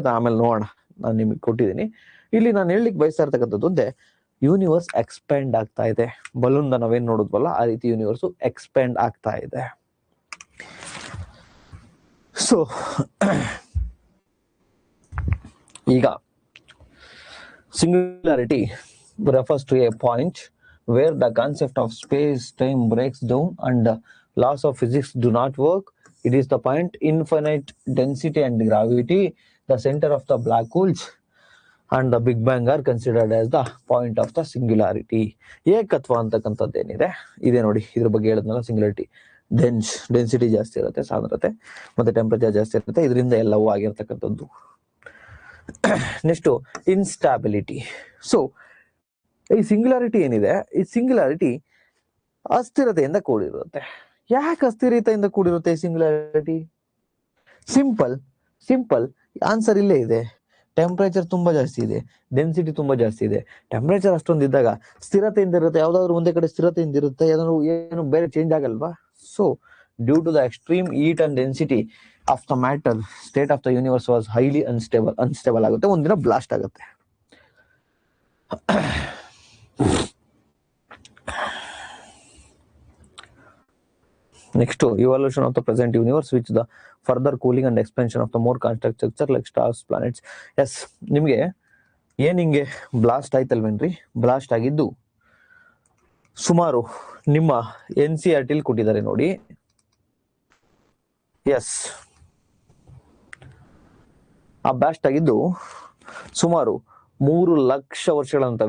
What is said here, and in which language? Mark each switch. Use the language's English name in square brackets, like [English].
[Kannada] ಅದು ಆಮೇಲೆ ನೋಡೋಣ, ನಾನು ನಿಮಗೆ ಕೊಟ್ಟಿದ್ದೀನಿ. ಇಲ್ಲಿ ನಾನು ಹೇಳಲಿಕ್ಕೆ ಬಯಸ್ತಾ ಇರ್ತಕ್ಕಂಥದ್ದು ಒಂದೇ, ಯೂನಿವರ್ಸ್ ಎಕ್ಸ್ಪ್ಯಾಂಡ್ ಆಗ್ತಾ ಇದೆ. ಬಲೂನ್ ನಾವೇನ್ ನೋಡಿದ್ವಲ್ಲ ಆ ರೀತಿ ಯೂನಿವರ್ಸ್ ಎಕ್ಸ್ಪ್ಯಾಂಡ್ ಆಗ್ತಾ ಇದೆ. [English] So ಈಗ singularity refers to a point where the concept of space-time breaks down and the laws of physics do not work. It is the point infinite density and gravity, the center of the black holes and the Big Bang are considered as the point of the singularity. [Kannada] ಏಕತ್ವ ಅಂತಕ್ಕಂಥದ್ದೇನಿದೆ ಇದೆ ನೋಡಿ, ಇದ್ರ ಬಗ್ಗೆ ಹೇಳಿದ್ನಲ್ಲ, singularity density ಜಾಸ್ತಿ ಇರುತ್ತೆ, ಸಾಂದ್ರತೆ ಮತ್ತೆ ಟೆಂಪರೇಚರ್ ಜಾಸ್ತಿ ಇರುತ್ತೆ, ಇದರಿಂದ ಎಲ್ಲವೂ ಆಗಿರ್ತಕ್ಕಂಥದ್ದು. ನೆಕ್ಸ್ಟ್ ಇನ್ಸ್ಟಾಬಿಲಿಟಿ. ಸೊ ಈ ಸಿಂಗ್ಯುಲಾರಿಟಿ ಏನಿದೆ, ಈ ಸಿಂಗ್ಯುಲಾರಿಟಿ ಅಸ್ಥಿರತೆಯಿಂದ ಕೂಡಿರುತ್ತೆ. ಯಾಕೆ ಅಸ್ಥಿರತೆಯಿಂದ ಕೂಡಿರುತ್ತೆ ಈ ಸಿಂಗ್ಯುಲಾರಿಟಿ? ಸಿಂಪಲ್ ಆನ್ಸರ್ ಇಲ್ಲೇ ಇದೆ. ಟೆಂಪರೇಚರ್ ತುಂಬಾ ಜಾಸ್ತಿ ಇದೆ, ಡೆನ್ಸಿಟಿ ತುಂಬಾ ಜಾಸ್ತಿ ಇದೆ. ಟೆಂಪರೇಚರ್ ಅಷ್ಟೊಂದು ಇದ್ದಾಗ ಸ್ಥಿರತೆಯಿಂದ ಇರುತ್ತೆ, ಯಾವ್ದಾದ್ರು ಒಂದೇ ಕಡೆ ಸ್ಥಿರತೆಯಿಂದ ಇರುತ್ತೆ, ಏನು ಬೇರೆ ಚೇಂಜ್ ಆಗಲ್ವಾ? [English] so due to the extreme heat and density of the matter, state of the universe was highly unstable [Kannada] ಆಗುತ್ತೆ, ಒಂದಿನ ಬ್ಲಾಸ್ಟ್ ಆಗುತ್ತೆ. [English] Next evolution of the present universe, which the further cooling and expansion of the more constant structure like stars, planets. [Kannada] S, ನಿಮ್ಗೆ ಏನ್ ಹಿಂಗೆ blast ಆಯ್ತಲ್ವೇನ್ರಿ? Blast ಆಗಿದ್ದು ಸುಮಾರು ನಿಮ್ಮ NCERT ಕೊಟ್ಟಿದ್ದಾರೆ ನೋಡಿ. ಎಸ್, ಆ ಬ್ಲಾಸ್ಟ್ ಆಗಿದ್ದು ಸುಮಾರು 3 ಲಕ್ಷ ವರ್ಷಗಳಂತ.